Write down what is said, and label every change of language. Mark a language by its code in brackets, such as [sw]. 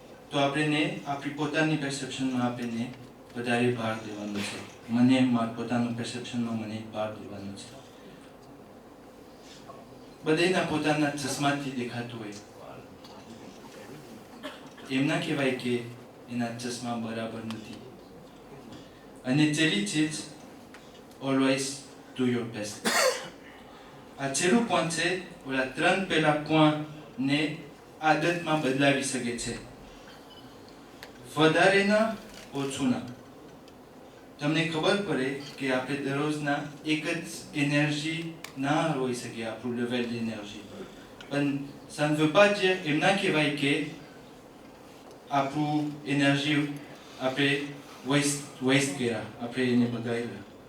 [gu] તો આપણે આપણી પોતાની perceptionમાં આપણે વધારે ભાર દેવાનો છે. મને મારા પોતાનું perceptionમાં મને ભાર દેવાનો છે. બધાના પોતાના ચશ્માથી દેખાતું હોય, એમ ના કહેવાય કે એના ચશ્મા બરાબર નથી. અને છેલ્લી ચીજ, [en] always do your best. [gu] આ છેલ્લું પોઈન્ટ છે. ઓલા 3 પહેલા પોઈન્ટને આદતમાં બદલાવી શકે છે. વધારે ના ઓછું ના. તમને ખબર પડે કે આપણે દરરોજના એક જ એનર્જી ના હોઈ શકે આપણું લેવલ એનર્જી, પણ [fr] ça ne veut pas dire [gu] એમ ના કહેવાય કે આપણું એનર્જી આપણે વેસ્ટ કર્યા, આપણે એને બગાડ્યા.